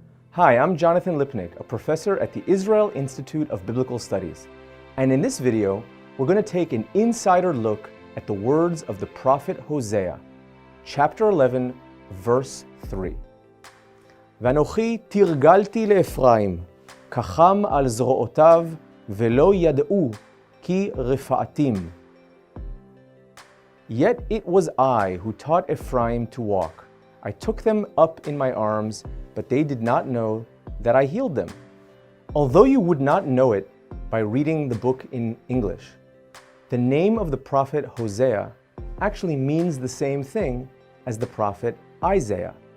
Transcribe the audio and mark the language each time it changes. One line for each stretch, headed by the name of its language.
English: Hi, I'm Jonathan Lipnick, a professor at the Israel Institute of Biblical Studies. And in this video, we're going to take an insider look at the words of the prophet Hosea, chapter 11, verse 3.
Hebrew: ואנוכי תרגלתי לאפרים, כחם על זרועותיו, ולא ידעו, כי רפאתים.
English: Yet it was I who taught Ephraim to walk. I took them up in my arms, but they did not know that I healed them. Although you would not know it by reading the book in English, the name of the prophet Hosea actually means the same thing as the prophet Isaiah.